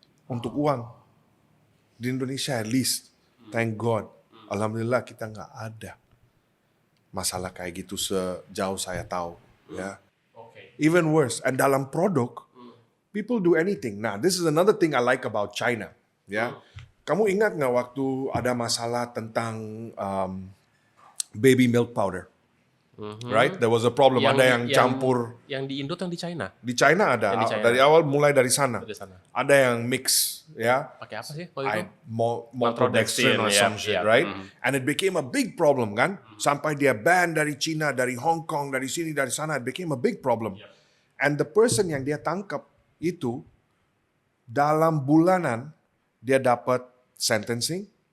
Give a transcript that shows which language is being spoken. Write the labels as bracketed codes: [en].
[id] Untuk uang. Di Indonesia [en] at least, thank God, [id] alhamdulillah kita nggak ada masalah kayak gitu sejauh saya tahu, ya. [en] Even worse, and [id] dalam produk, [en] people do anything. Nah, this is another thing I like about China, ya. [id] Kamu ingat nggak waktu ada masalah tentang baby milk powder? [en] Right? There was a problem. [id] Ada yang campur. Yang di Indo atau yang di China? Di China ada. Yang di China. Dari awal mulai dari sana. Dari sana. Ada yang mix, ya. Pakai apa sih waktu itu? [en] Maltodextrin or some shit, right? And it became a big problem, kan? [id] Sampai dia ban dari China, dari Hong Kong, dari sini, dari sana. [en] It became a big problem. And the person [id] yang dia tangkap itu, dalam bulanan, dia dapat [en] sentencing.